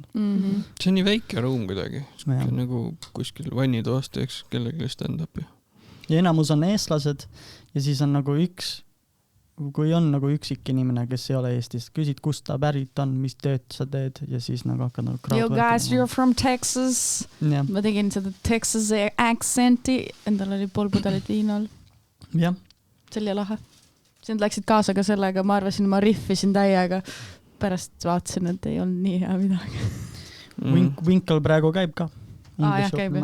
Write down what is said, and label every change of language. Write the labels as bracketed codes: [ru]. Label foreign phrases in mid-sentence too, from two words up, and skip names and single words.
[et] See on nii väike ruum kuidagi, nagu kuskil vannitoast, eks kellegi stand-up. Ja enamus on eestlased ja siis on nagu kui on nagu üksik inimene, kes ei ole Eestist, küsid, kust ta pärit on, mis tööd sa teed ja siis nagu hakkad nagu crowdworkima. [en] You guys, you're from Texas. [et] Ja. Ma tegin seda Texas accenti, endal oli pool pudelit viinal. Jah. See oli lahe. Sind läksid kaasa ka sellega, ma arvasin, ma riffisin täiega. Pärast vaatasin, et ei olnud nii hea midagi. Winkle praegu käib ka. Jah, käib.